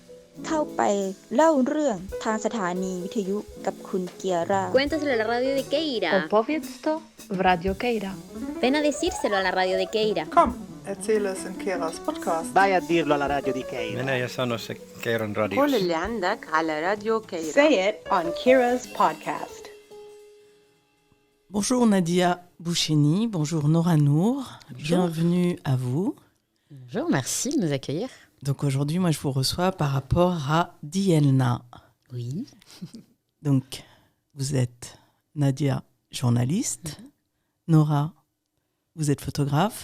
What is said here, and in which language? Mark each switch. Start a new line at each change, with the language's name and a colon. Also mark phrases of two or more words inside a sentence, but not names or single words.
Thai: เข้าไปเล่าเรื่องทางสถานีวิทยุกับคุณเกียร่า
Spanish: Cuéntaselo a la radio de Keira.
Polish: Opowiedz to w Radio Keira.
Spanish: Ven a decírselo a la radio de Keira.
German: Komm, erzähl es in Keiras podcast.
Italian: Vai a dirlo alla radio di Keira.
Finnish: Mene ja sano se Keiran radios.
Arabic: قول اللي عندك على راديو كيرا.
English: Say it on Kira's podcast.
French: Bonjour Nadia Boucheni, bonjour Nora Nour, bienvenue à vous. Bonjour, merci de nous accueillir. Donc aujourd'hui, moi je vous reçois par rapport à Dielna. Oui. Donc vous êtes Nadia, journaliste, Nora, vous êtes photographe.